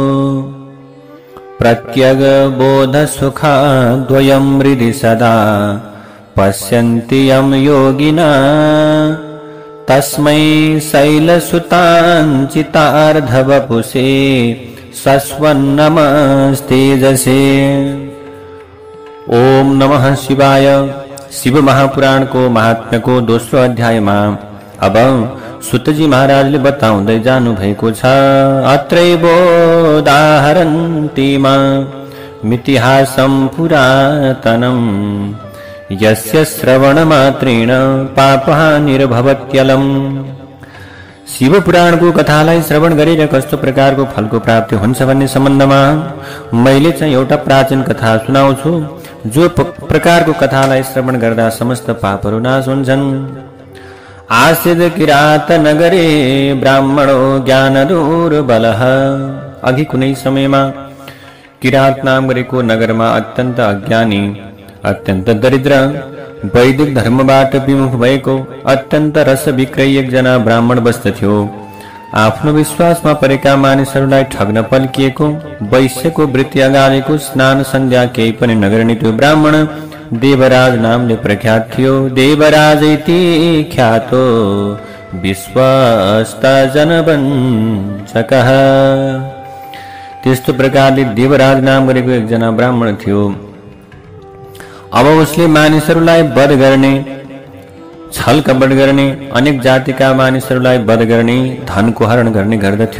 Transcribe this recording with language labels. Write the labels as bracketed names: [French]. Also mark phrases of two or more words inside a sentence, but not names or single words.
[Sanskrit] प्रत्यगबोध सुखाद्वयं हृदि सदा पश्यन्ति यं योगिना तस्मै शैलसुताञ्चितार्धवपुषे सस्वन्नमस्तेजसे। ओम नमः शिवाय। [Nepali] शिव महापुराण को महात्म्य को दोस्रो अध्याय में अब सुतजी महाराज ने बताउँदै जानु भएको छ। [Sanskrit] अत्रैवोदाहरन्ति मितिहासं पुरातनं यस्य श्रवणमात्रेण पापहानिर्भवत्यलम्। [Nepali] शिव पुराण को कथालाई श्रवण गरेर कस्तो प्रकारको फलको प्राप्ति हुन्छ भन्ने सम्बन्धमा मैले चाहिँ एउटा प्राचीन कथा सुनाउँछु। जो प्रकारको कथालाई श्रवण गर्दा समस्त पापहरू नाश हुन्छन्। [Sanskrit] आसिद किरात नगरे ब्राह्मणो ज्ञान दुर्बलः। [Nepali] अघि कुनै समयमा किरात नाम गरेको नगरमा अत्यन्त अज्ञानी, अत्यन्त दरिद्र, वैदिक धर्मबाट विमुख भएको अत्यन्त रस विक्रयी एकजना ब्राह्मण बस्दथ्यो। आफ्नो विश्वासमा परेका मानिसहरूलाई ठग्न पल्किएको, वैश्यको वृत्ति अगाडेको, स्नान सन्ध्या केही पनि नगर्ने त्यो ब्राह्मण देवराज नामले प्रख्यात थियो। [Sanskrit] देवराज इति ख्यातो विश्वस्त जनवञ्चकः। [Nepali] त्यस्तो प्रकारले देवराज नाम गरेको एकजना ब्राह्मण थियो। अब उसले मानिसहरूलाई वध गर्ने, छल कपट गर्ने, अनेक जातिका मानिसहरूलाई वध गर्ने, धनको हरण गर्ने गर्दथ्यो।